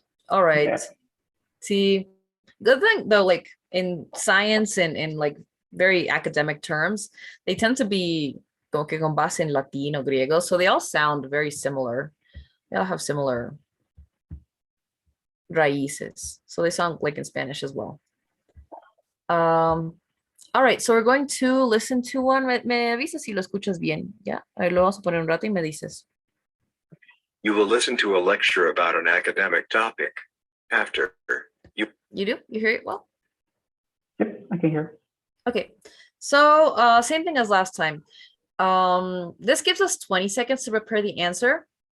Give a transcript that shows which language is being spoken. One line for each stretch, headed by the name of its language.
English: All right. Yeah. See, good thing though, like in science and in like very academic terms, they tend to be
Spanish: como que con base en
English: Latin or Griego, so they all sound very similar. They all have similar raíces, so they sound like in Spanish as well. All right, so we're going to listen to one.
Spanish: Me avisas si lo escuchas bien, ¿ya? A ver, lo vamos a poner un rato y me dices.
English: You will listen to a lecture about an academic topic. After you do? You hear it well? Yep, I can hear. Okay, so same thing as last time. This gives us 20 seconds to prepare the answer.